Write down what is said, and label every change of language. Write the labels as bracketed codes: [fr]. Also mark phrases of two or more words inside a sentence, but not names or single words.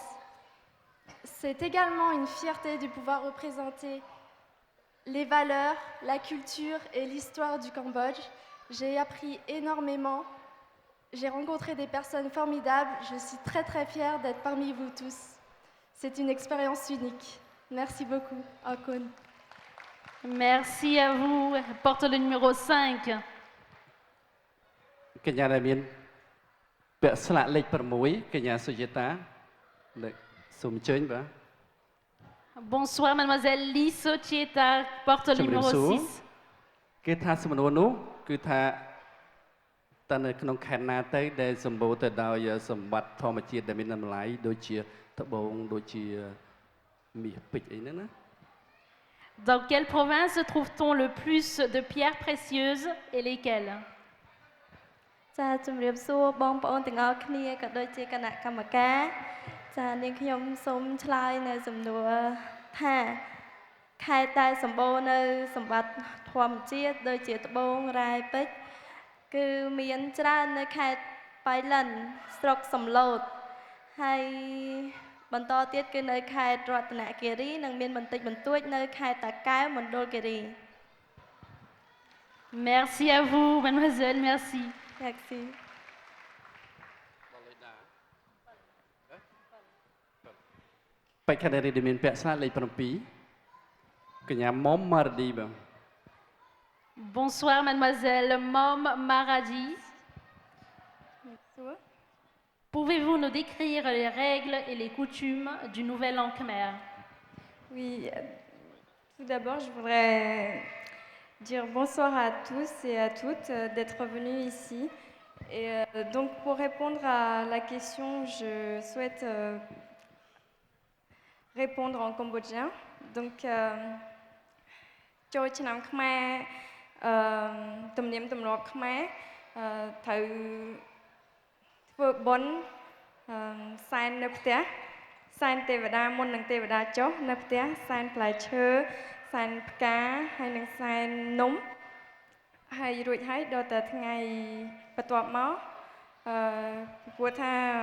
[fr] C'est également une fierté de pouvoir représenter les valeurs, la culture et l'histoire du Cambodge. J'ai appris énormément. J'ai rencontré des personnes formidables. Je suis très très fière d'être parmi vous tous. C'est une expérience unique. Merci beaucoup. Akon. Merci à vous. Porte le numéro 5. [km] កញ្ញាដែលមានពាក់ស្លាកលេខ6កញ្ញាសុយតាសូមអញ្ជើញបាទ [fr] Bonsoir, mademoiselle Lee Sochieta, porte le numéro 6. [km] គេថាសំណួរនោះគឺថាតើនៅក្នុងខេត្តណាទៅដែលសម្បូរទៅដោយសម្បត្តិធម្មជាតិដែលមានតម្លៃដូចជាត្បូងដូចជាមាសពេជ្រអីហ្នឹងណា [fr] Dans quelle province trouve-t-on le plus de pierres précieuses et lesquelles? [km] ចាជំរាបសួរបងប្អូនទាំងអស់គ្នាក៏ដូចជាគណៈកម្មការចានាងខ្ញុំសូមឆ្លើយនៅសំណួរថាខេត្តដែលសម្បូរនៅសម្បត្តិធម្មជាតិដូចជាត្បូងរ៉ែពេជ្រគឺមានច្រើននៅខេត្តបៃលិនស្រុកសំឡូតហើយបន្តទៀតគឺនៅខេត្តរតនគិរីនិងមានបន្តិចបន្តួចនៅខេត្តតាកែវមណ្ឌលគិរី [fr] Merci à vous, mademoiselle, merci. Merci. [km] បេក្ខនារីដែលមានពាក់ស្លាកលេខ7កញ្ញាមុំម៉ារឌីបាទ [fr] Bonsoir, mademoiselle Mom Maradi. Pouvez-vous nous décrire les règles et les coutumes du Nouvel An Khmer? Oui, tout d'abord, je voudrais dire bonsoir à tous et à toutes d'être venus ici. Et donc, pour répondre à la question, je souhaite répondre en cambodgien. Donc, [km] ចូលឆ្នាំខ្មែរទំនៀមទម្លាប់ខ្មែរត្រូវធ្វើបុណ្យសែននៅផ្ទះសែនទេវតាមុននឹងទេវតាចុះនៅផ្ទះសែនផ្លែឈើសែនផ្កាហើយនឹងសែននំហើយរួចហើយដល់តែថ្ងៃបន្ទាប់មកព្រោះថា